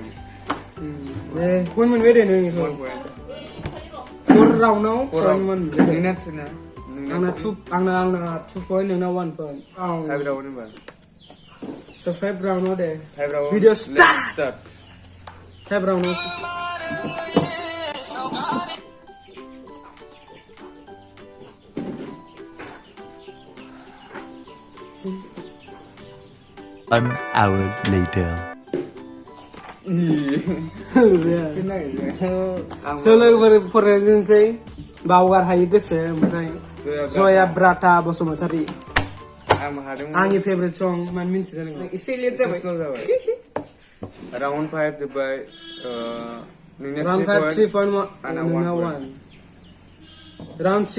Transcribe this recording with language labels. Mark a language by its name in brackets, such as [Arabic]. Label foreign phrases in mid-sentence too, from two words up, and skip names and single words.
[Bodo] दे पइन्ट मोनबाय दे नोंनिखौ 4 राउन्डआव पइन्ट मोनबाय आंना 2 पइन्ट नोंना 1 पइन्ट 5 राउन्ड होनबा So 5 राउन्डआव दे 5 राउन्ड [English] video start [Bodo] 5 राउन्डआव [English] An hour later. So look for the [Bodo] बावगार हायै गोसो ओमफ्राय जया ब्राटा बसुमतारी आं हादोंमोन आंनि फेभरेट सं मानो मिन्थिया जानांगौ एसे लेट जाबाय राउन्ड 5 जोब्बाय राउन्ड 5 3.1 नोंना 1 राउन्ड 6